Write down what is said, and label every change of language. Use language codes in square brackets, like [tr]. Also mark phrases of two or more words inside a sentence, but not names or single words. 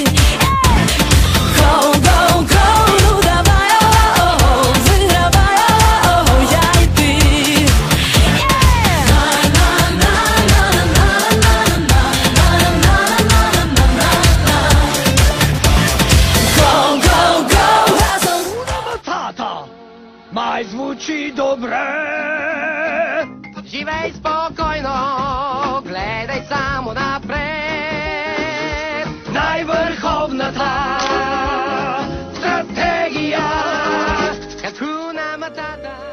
[en] Go, go, go, [uk] ну давай, вигравай, я і ти. [en] Go, go, go, [uk] разом. Тата, май звучить добре. [bg] Живей спокойно, гледай само напред. Най-върховната стратегия. [sw] Hakuna Matata.